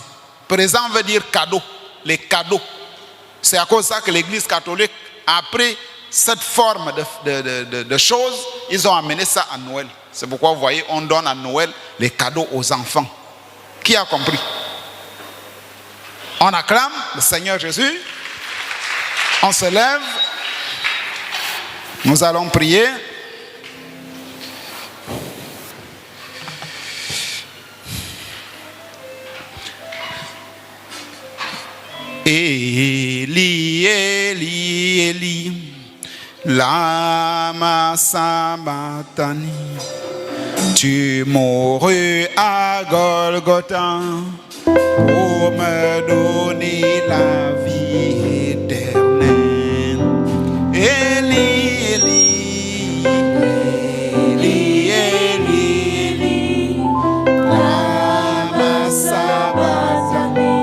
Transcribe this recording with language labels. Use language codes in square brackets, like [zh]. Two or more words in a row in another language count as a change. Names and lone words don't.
[fr] Présent veut dire cadeau, les cadeaux. C'est à cause de ça que l'Église catholique a pris cette forme de choses, ils ont amené ça à Noël. C'est pourquoi vous voyez, on donne à Noël les cadeaux aux enfants. Qui a compris? On acclame le Seigneur Jésus. On se lève. Nous allons prier. [arc] אלי אלי אלי למה שבקתני. [fr] Tu mourus à Golgotha pour me donner la vie éternelle. [arc] אלי אלי אלי אלי אלי למה שבקתני.